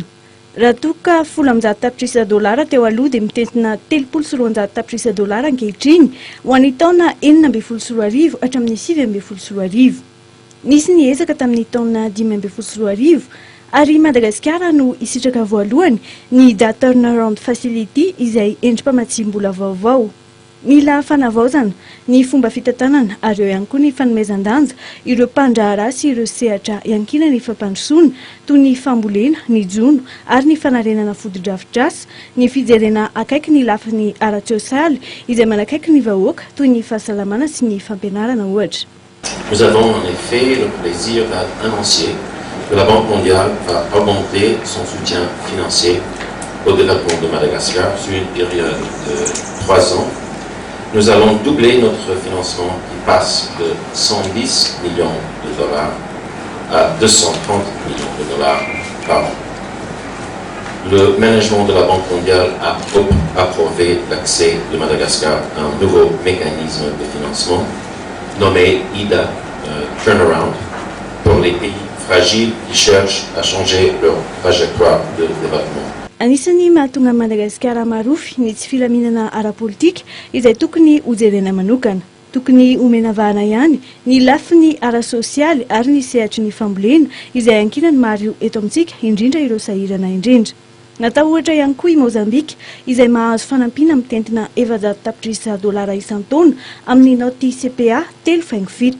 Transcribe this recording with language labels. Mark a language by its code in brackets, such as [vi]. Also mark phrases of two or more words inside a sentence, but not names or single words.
[mg] Raha toa ka 10 tapitrisa dolara teo aloha dia mitentina 320 tapitrisa dolara ankehitriny ho an'ny taona 412 hatramin'ny 712. Nisy ny ezaka tamin'ny taona 512 ary Madagasikara no isitraka voalohany ny [en] data turnaround facility [mg] izay endrim-pamatsim-bola vaovao. Mila fanavaozana ny fomba fitantanana ary eo ihany koa ny fanomezan-danja ireo mpandrahara sy ireo sehatra iankina ny fampandrosoana toy ny fambolena, ny jono ary ny fanarenana foto-drafitrasa, ny fijerena akaiky ny lafiny ara-tsosialy izay manakaiky ny vahoaka toy ny fahasalamana sy ny fampianarana ohatra. [fr] Nous avons en effet le plaisir d'annoncer que la Banque mondiale va augmenter son soutien financier au développement de Madagascar sur une période de 3 ans. Nous allons doubler notre financement qui passe de 110 millions de dollars à 230 millions de dollars par an. Le management de la Banque mondiale a approuvé l'accès de Madagascar à un nouveau mécanisme de financement nommé IDA Turnaround pour les pays fragiles qui cherchent à changer leur trajectoire de développement. [mg] Anisany mahatonga Madagasikara marofy ny tsy filaminana ara-politika izay tokony hojerena manokana. Tokony omena vahana ihany ny lafiny ara-sosialy ary ny sehatry ny fambolena izay ankinany maro eto amintsika indrindra ireo sahirana indrindra. Natao ohatra ihany koa i Mozambika izay mahazo fanampiana mitentina 700 tapitrisa dolara isan-taona amin'ny naoty CPA 3.7.